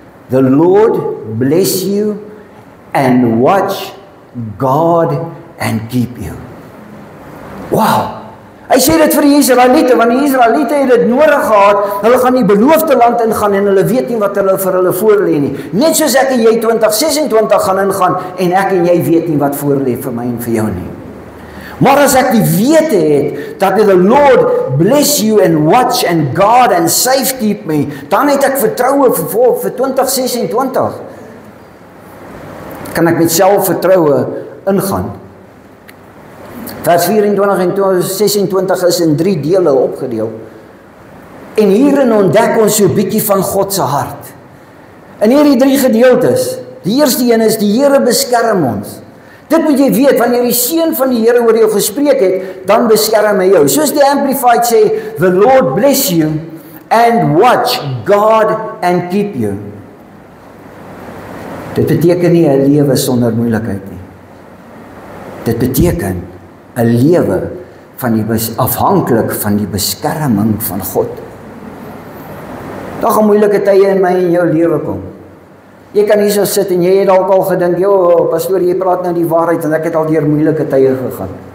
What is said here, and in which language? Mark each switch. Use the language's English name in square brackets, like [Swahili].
[English] The Lord bless you and watch God and keep you. Wow. [Afrikaans] Hy sê dit vir die Israeliete, want die Israeliete het dit nodig gehad. Hulle gaan die beloofde land ingaan en hulle weet nie wat hulle vir hulle voorlê nie. Net soos ek en jy 2026 gaan ingaan en ek en jy weet nie wat voorlê vir my en vir jou nie. Maar as ek die wete het, dat [English] the Lord bless you and watch and guard and safekeep me, [Afrikaans] dan het ek vertroue vir 2026. Kan ek met selfvertroue ingaan. Vers 24 en 26 is in 3 dele opgedeel. En hierin ontdek ons so bietjie van God se hart. In hierdie 3 gedeeltes, die eerste een is die Here beskerm ons. Dit moet jy weet, wanneer die seën van die Here oor jou gespreek het, dan beskerm hy jou. Soos die Amplified sê, [English] the Lord bless you and watch God and keep you. [Afrikaans] Dit beteken nie 'n lewe sonder moeilikheid nie. Dit beteken 'n lewe van die afhanklik van die beskerming van God. Daar gaan moeilike tye in my en jou lewe kom. Jy kan hier so sit en jy het dalk al gedink, "Jo, pastoor, jy praat nou die waarheid en ek het al deur moeilike tye gegaan."